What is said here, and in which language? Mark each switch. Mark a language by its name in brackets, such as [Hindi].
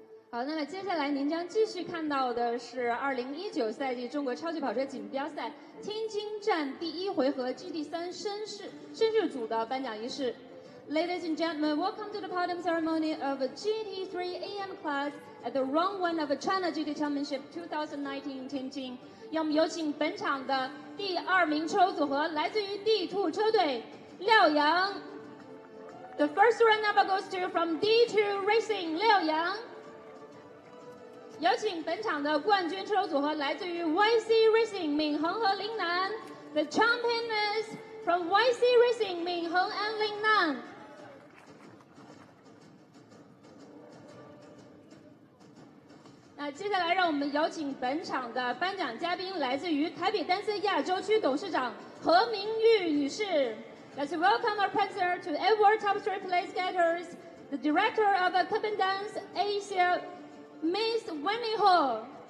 [Chinese] 好，那么接下来您将继续看到的是2019赛季中国超级跑车锦标赛天津站第1回合 GT3 绅士组的颁奖仪式。 [English] Ladies and gentlemen, welcome to the podium ceremony of GT3 AM Class at the Round 1 of China GT Championship 2019 Tianjin。 [Chinese] 让我们有请本场的第2名车手组合，来自于 D2 车队廖阳。 [English] The first runner-up goes to from D2 Racing 廖阳。 [Chinese] 有请本场的冠军车手组合，来自于 YC Racing 闵恒和林楠。 [English] The champion is from YC Racing 闵恒 and 林楠。 [Chinese] 那接下来让我们有请本场的颁奖嘉宾，来自于台北丹斯亚洲区董事长何明玉女士。 [English] Let's welcome our president to Edward Top 3 Place Getters, the director of Cuban Dance Asia, Miss Wendy Ho.